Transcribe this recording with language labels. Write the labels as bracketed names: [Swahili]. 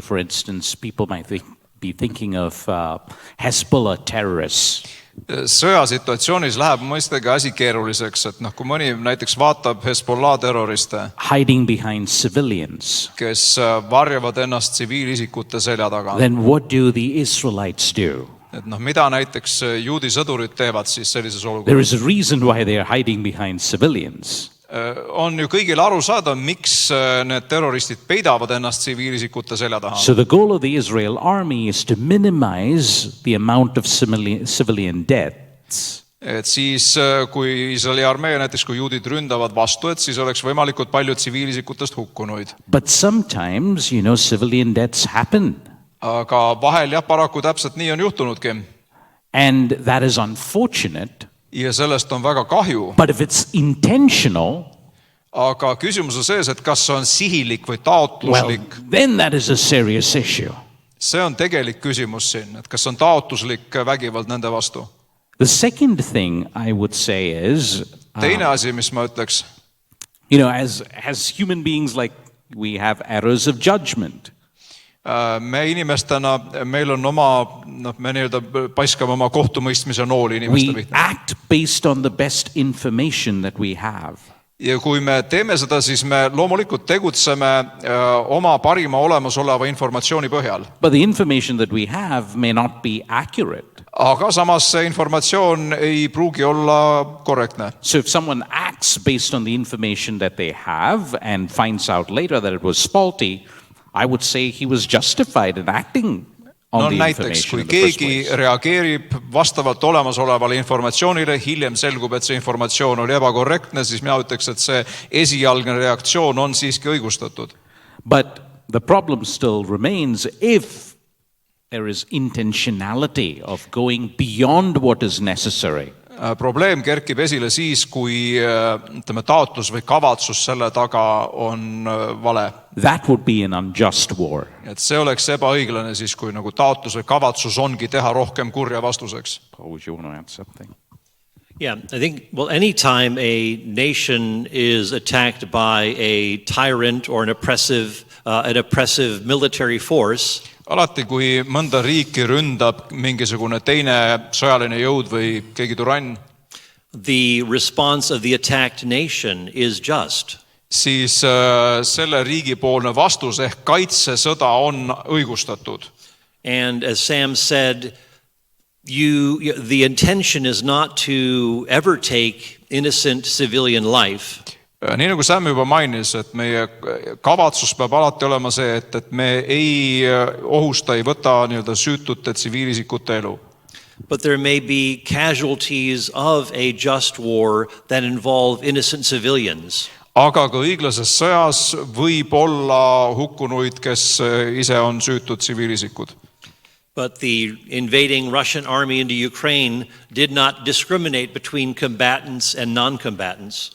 [English] For instance, people might be thinking of Hezbollah terrorists. [Estonian] Sõjasituatsioonis läheb mõistagi asi keeruliseks, et kui mõni näiteks vaatab Hezbollah terroriste, [English] hiding behind civilians. [Estonian] kes varjavad ennast tsiviilisikute selja taga. [English] Then what do the Israelites do? [Estonian] Et mida näiteks juudi sõdurid teevad siis sellises [English] There [Estonian] olukorras? [English] is a reason why they are hiding behind civilians. [Estonian] On ju kõigil aru saada, miks need terroristid peidavad ennast tsiviilisikute selja taha. [English] So the goal of the Israel army is to minimize the amount of civilian deaths. [Estonian] Et siis, kui Iisraeli armee, näiteks kui juudid ründavad vastu, et siis oleks võimalikult palju tsiviilisikutest hukkunuid. [English] But sometimes, civilian deaths happen. [Estonian] Aga vahel jah, paraku täpselt nii on juhtunudki. [English] And that is unfortunate. [Estonian] Ja sellest on väga kahju. [English] But if it's intentional, [Estonian] aga küsimus on sees, et kas see on sihilik või taotluslik. [English] then that is a serious issue. [Estonian] See on tegelik küsimus siin, et kas on taotluslik vägivald nende vastu. [English] The second thing I would say is, [Estonian] Teine asi, mis ma ütleks, [English] as human beings, like we have errors of judgment. [Estonian] me inimestena, meil on me paiskame oma kohtumõistmise nooli inimeste [English] We [Estonian] pihta. [English] act based on the best information that we have. [Estonian] Ja kui me teeme seda, siis me loomulikult tegutseme oma parima olemasoleva informatsiooni põhjal. [English] But the information that we have may not be accurate. [Estonian] Aga samas see informatsioon ei pruugi olla korrektne. [English] So if someone acts based on the information that they have and finds out later that it was faulty, I would say he was justified in acting on the [Estonian] Näiteks, [English] information [Estonian] kui [English] in the first [Estonian] keegi [English] place. [Estonian] reageerib vastavalt olemasolevale informatsioonile, hiljem selgub, et see informatsioon oli ebakorrektne, siis mina ütleks, et see esialgne reaktsioon on siiski õigustatud. [English] But the problem still remains if there is intentionality of going beyond what is necessary. [Estonian] Probleem kerkib esile siis, kui taotlus või kavatsus selle taga on vale. [English] That would be an unjust war. [Estonian] Et see oleks ebaõiglane siis, kui taotlus või kavatsus ongi teha rohkem kurja vastuseks. [English] Paul, would you want to add something? Yeah, I think, well, anytime a nation is attacked by a tyrant or an oppressive military force, [Estonian] alati, kui mõnda riiki ründab mingisugune teine sõjaline jõud või keegi türann, [English] the response of the attacked nation is just. [Estonian] siis selle riigipoolne vastus ehk kaitsesõda on õigustatud. [English] And as Sam said, the intention is not to ever take innocent civilian life. [Estonian] Nii nagu Sam juba mainis, et meie kavatsus peab alati olema see, et me ei ohusta, ei võta nii-öelda süütute tsiviilisikute elu. [English] But there may be casualties of a just war that involve innocent civilians. [Estonian] Aga ka õiglases sõjas võib olla hukkunuid, kes ise on süütud tsiviilisikud. [English] But the invading Russian army into Ukraine did not discriminate between combatants and non-combatants.